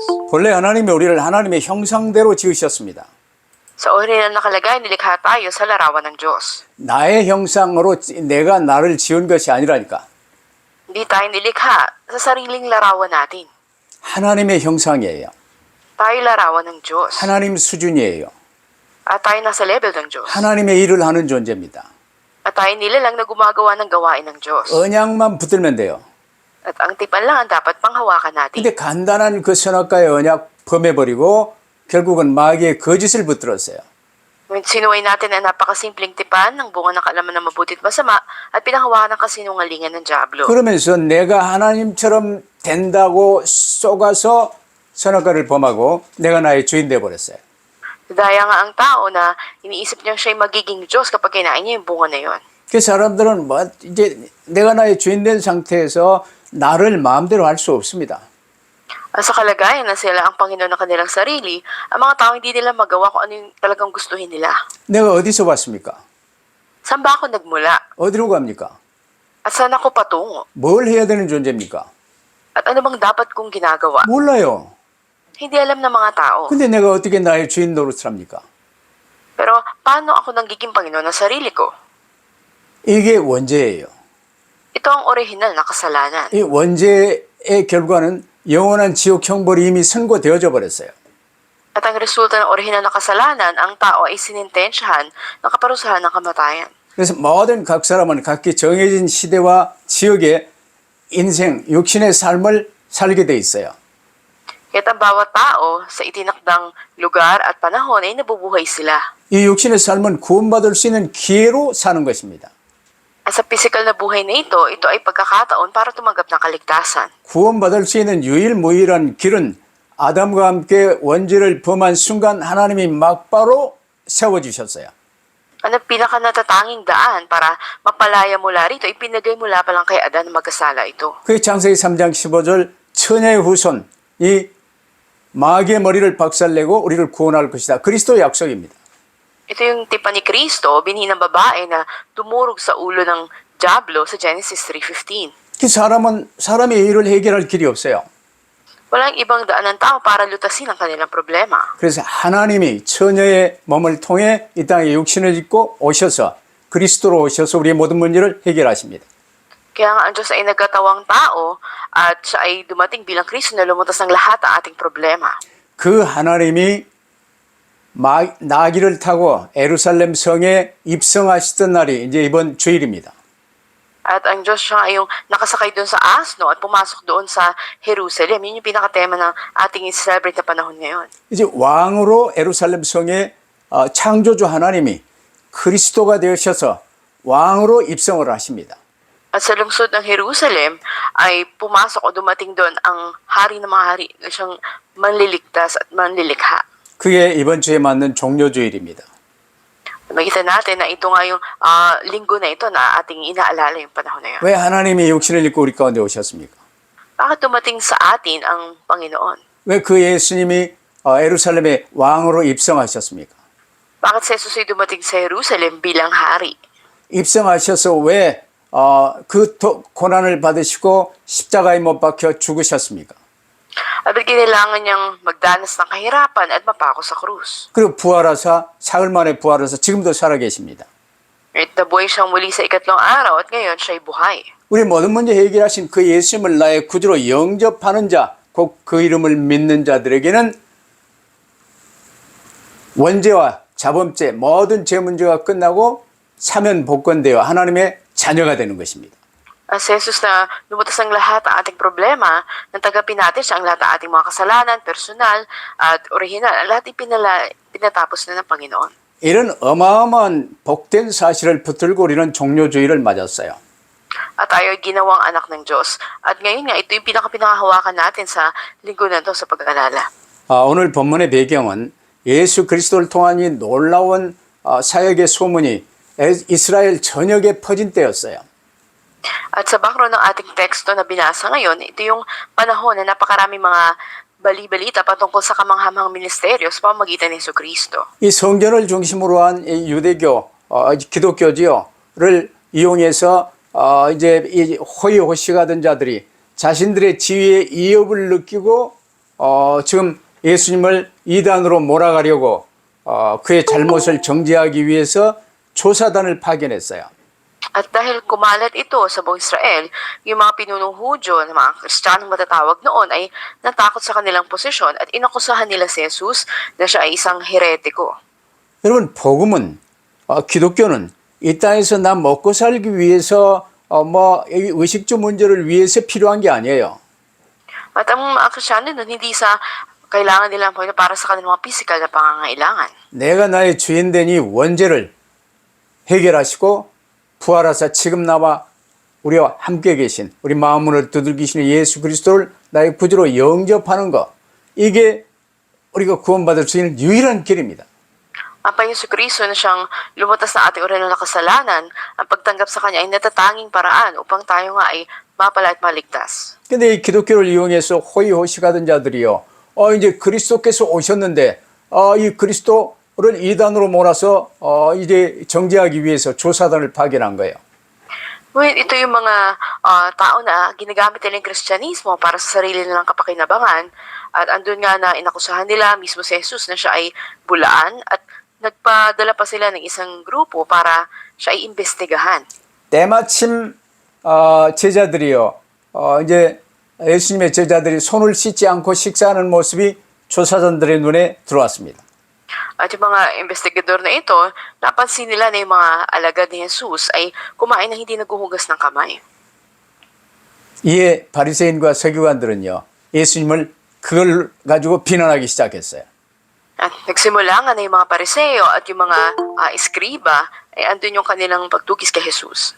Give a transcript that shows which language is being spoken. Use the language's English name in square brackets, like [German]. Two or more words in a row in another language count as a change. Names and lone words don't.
[Korean] 본래 하나님이 우리를 하나님의 형상대로 지으셨습니다. [Filipino] Sa orihinal na kalagayan, nilikha tayo sa larawan ng Diyos. [Korean] 나의 형상으로 내가 나를 지은 것이 아니라니까. [Filipino] Hindi tayo nilikha sa sariling larawan natin. [Korean] 하나님의 형상이에요. [Filipino] Tayo larawan ng Diyos. [Korean] 하나님 수준이에요. [Filipino] At tayo nasa level ng Diyos. [Korean] 하나님의 일을 하는 존재입니다. [Filipino] At tayo nilalang na gumagawa ng gawain ng Diyos. [Korean] 언약만 붙들면 돼요. [Filipino] At ang tipan lang ang dapat panghawakan natin. [Korean] 근데 간단한 그 선악과의 언약 범해버리고 결국은 마귀의 거짓을 붙들었어요. [Filipino] Sinuway natin ang napakasimpleng tipan ng bunga ng kaalaman ng mabuti at masama at pinanghawakan ng kasinungalingan ng Diablo. [Korean] 그러면서 내가 하나님처럼 된다고 속아서 선악과를 범하고 내가 나의 주인 되어버렸어요. [Filipino] Daya nga ang tao na iniisip niyang siya'y magiging Diyos kapag kinain niya yung bunga na yun. [Korean] 그 사람들은 뭐 이제 내가 나의 주인 된 상태에서 나를 마음대로 할 수 없습니다. [Filipino] Sa kalagayan na sila ang Panginoon ng kanilang sarili, ang mga tao hindi nila magawa kung ano yung talagang gustuhin nila. [Korean] 내가 어디서 왔습니까? [Filipino] Saan ba ako nagmula? [Korean] 어디로 갑니까? [Filipino] At saan ako patungo? [Korean] 뭘 해야 되는 존재입니까? [Filipino] At ano bang dapat kong ginagawa? [Korean] 몰라요. [Filipino] Hindi alam ng mga tao. [Korean] 근데 내가 어떻게 나의 주인 노릇을 합니까? [Filipino] Pero paano ako nagiging Panginoon ng sarili ko? [Korean] 이게 원죄예요. [Filipino] Ito ang orihinal na kasalanan. [Korean] 이 원죄의 결과는 영원한 지옥 형벌이 이미 선고되어져 버렸어요. [Filipino] At ang resulta ng orihinal na kasalanan, ang tao ay sinintensyahan ng kaparusahan ng kamatayan. [Korean] 그래서 모든 각 사람은 각기 정해진 시대와 지역의 인생, 육신의 삶을 살게 돼 있어요. [Filipino] Kaya't ang bawat tao sa itinakdang lugar at panahon ay nabubuhay sila. [Korean] 이 육신의 삶은 구원받을 수 있는 기회로 사는 것입니다. [Filipino] At sa physical na buhay na ito ay pagkakataon para tumanggap ng kaligtasan. [Korean] 구원받을 수 있는 유일무이한 길은 아담과 함께 원죄를 범한 순간 하나님이 막바로 세워주셨어요. [Filipino] Ang pinakanatatanging daan para mapalaya mula rito, ipinagay mula pa lang kay Adan na magkasala ito. [Korean] 그게 창세기 3장 15절 처녀의 후손, 이 마귀의 머리를 박살내고 우리를 구원할 것이다. 그리스도의 약속입니다. [Filipino] Ito yung tipan ni Kristo, binhi ng babae na tumurog sa ulo ng Diablo sa Genesis 3:15. [Korean] 그 사람의 일을 해결할 길이 없어요. [Filipino] Walang ibang daan ng tao para lutasin ang kanilang problema. [Korean] 그래서 하나님이 처녀의 몸을 통해 이 땅에 육신을 입고 오셔서 그리스도로 오셔서 우리의 모든 문제를 해결하십니다. [Filipino] Kaya nga ang Diyos ay nagkatawang tao at siya ay dumating bilang Kristo na lumutas ng lahat ng ating problema. [Korean] 그 하나님이 나귀를 타고 예루살렘 성에 입성하시던 날이 이제 이번 주일입니다. [Filipino] At ang Diyos siya ay yung nakasakay doon sa asno at pumasok doon sa Jerusalem. Yun yung pinakatema ng ating i-celebrate na panahon ngayon. [Korean] 이제 왕으로 예루살렘 성에 창조주 하나님이 그리스도가 되셔서 왕으로 입성을 하십니다. [Filipino] At sa lungsod ng Jerusalem ay pumasok o dumating doon ang hari ng mga hari na siyang manliligtas at manlilikha. [Korean] 그게 이번 주에 맞는 종료주일입니다. [Filipino] Makita natin na ito nga yung linggo na ito na ating inaalala yung panahon na yun. [Korean] 왜 하나님이 육신을 입고 우리 가운데 오셨습니까? [Filipino] Bakit dumating sa atin ang Panginoon? [Korean] 왜 그 예수님이 예루살렘의 왕으로 입성하셨습니까? [Filipino] Bakit si Jesus ay dumating sa Jerusalem bilang hari? [Korean] 입성하셔서 왜 그 고난을 받으시고 십자가에 못 박혀 죽으셨습니까? [Filipino] At kailangan niyang magdanas ng kahirapan at mapako sa krus. [Korean] 그리고 부활하사 사흘 만에 부활해서 지금도 살아계십니다. [Filipino] At nabuhay siyang muli sa ikatlong araw at ngayon siya'y buhay. [Korean] 우리 모든 문제 해결하신 그 예수님을 나의 구주로 영접하는 자, 곧 그 이름을 믿는 자들에게는 원죄와 자범죄, 모든 죄 문제가 끝나고 사면 복권되어 하나님의 자녀가 되는 것입니다. [Filipino] Si Jesus na lumutas ang lahat ng ating problema, nang tagapin natin siya ang lahat ng ating mga kasalanan, personal at original, lahat pinatapos na ng Panginoon. [Korean] 이런 어마어마한 복된 사실을 붙들고 우리는 종료주의를 맞았어요. [Filipino] At tayo ay ginawang anak ng Diyos. At ngayon nga, ito yung pinakahawakan natin sa linggo na ito sa pag-aalala. [Korean] 오늘 본문의 배경은 예수 그리스도를 통한 이 놀라운 사역의 소문이 이스라엘 전역에 퍼진 때였어요. [Filipino] At sa background ng ating teksto na binasa ngayon, ito yung panahon na napakaraming mga bali-balita patungkol sa kamanghamang ministeryo sa pamamagitan ni Jesucristo. [Korean] 이 성전을 중심으로 한 유대교, 기독교지요를 이용해서 이제 이 호의호식하던 자들이 자신들의 지위에 이업을 느끼고 지금 예수님을 이단으로 몰아가려고 그의 잘못을 정죄하기 위해서 조사단을 파견했어요. [Filipino] At dahil kumalat ito sa buong Israel, yung mga pinunong Hudyo na mga Kristiyanong matatawag noon ay natakot sa kanilang posisyon at inakusahan nila si Jesus na siya ay isang heretiko. [Korean] 여러분, 복음은, 기독교는 이 땅에서 나 먹고 살기 위해서 이 의식주 문제를 위해서 필요한 게 아니에요. [Filipino] At ang mga Kristiyano nun, hindi sa kailangan nilang Panginoon para sa kanilang mga physical na pangangailangan. [Korean] 내가 나의 주인 되니 원죄를 해결하시고 부활하사 지금 나와 우리와 함께 계신 우리 마음을 두들기시는 예수 그리스도를 나의 구주로 영접하는 것, 이게 우리가 구원받을 수 있는 유일한 길입니다. [Filipino] Ang Panginoon Kristo na siyang lumutas na ating oral na kasalanan, ang pagtanggap sa Kanya ay natatanging paraan upang tayo nga ay mapala at maligtas. [Korean] 근데 이 기독교를 이용해서 호의호식하던 자들이요, 이제 그리스도께서 오셨는데, 이 그리스도를 이단으로 몰아서 이제 정죄하기 위해서 조사단을 파견한 거예요. [Filipino] Ngunit ito yung mga tao na ginagamit nila yung Kristyanismo para sa sarili nilang kapakinabangan at andun nga na inakusahan nila mismo si Jesus na siya ay bulaan at nagpadala pa sila ng isang grupo para siya ay imbestigahan. [Korean] 때마침 제자들이요, 이제 예수님의 제자들이 손을 씻지 않고 식사하는 모습이 조사단들의 눈에 들어왔습니다. [Filipino] At yung mga investigador na ito, napansin nila na yung mga alagad ni Jesus ay kumain na hindi naghuhugas ng kamay. [Korean] 이에 바리새인과 서기관들은요, 예수님을 그걸 가지고 비난하기 시작했어요. [Filipino] At nagsimula nga na yung mga pariseo at yung mga eskriba ay andun yung kanilang pagtugis kay Jesus.